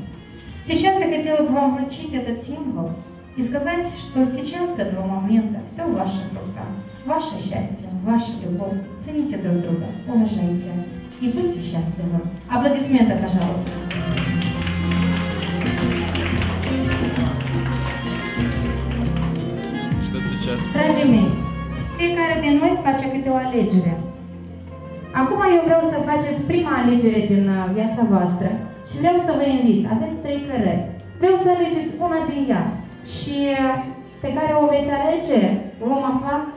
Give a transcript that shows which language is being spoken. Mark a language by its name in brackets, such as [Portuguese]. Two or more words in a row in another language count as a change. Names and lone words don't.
[Russian] Сейчас я хотела бы вам вручить этот символ и сказать, что сейчас с этого момента все в ваших руках. Ваше счастье, ваша любовь. Цените друг друга, уважайте и будьте счастливы. Аплодисменты, пожалуйста. Что сейчас? [Romanian] Dragii mei, fiecare din noi face câte o alegere. Acum eu vreau să faceți prima alegere din viața voastră și vreau să vă invit. Aveți 3 cărări. Vreau să alegeți una din ea și pe care o veți alege vom afla răspunsul.